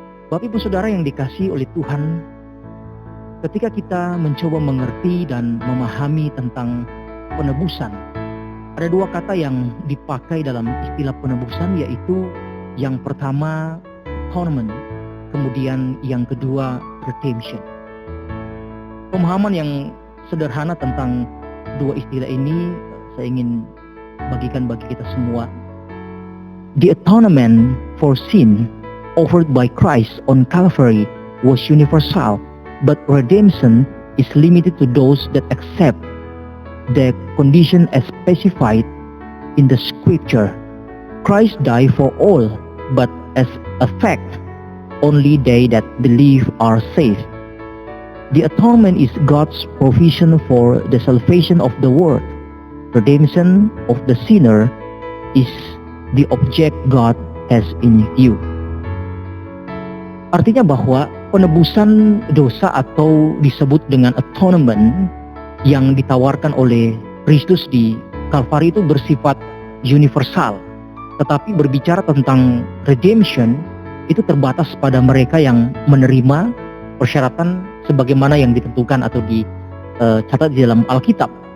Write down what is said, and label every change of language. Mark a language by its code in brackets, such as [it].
[id] Bapak Ibu Saudara yang dikasihi oleh Tuhan, ketika kita mencoba mengerti dan memahami tentang penebusan, ada dua kata yang dipakai dalam istilah penebusan, yaitu yang pertama atonement, kemudian yang kedua redemption. Pemahaman yang sederhana tentang dua istilah ini saya ingin bagikan bagi kita semua. [en] The atonement for sin offered by Christ on Calvary was universal, but redemption is limited to those that accept the condition as specified in the scripture. Christ died for all, but as a fact, only they that believe are saved. The atonement is God's provision for the salvation of the world. Redemption of the sinner is the object God has in view. [id] Artinya bahwa penebusan dosa atau disebut dengan atonement yang ditawarkan oleh Kristus di Kalvari itu bersifat universal. Tetapi berbicara tentang redemption, itu terbatas pada mereka yang menerima persyaratan sebagaimana yang ditentukan atau dicatat di dalam Alkitab.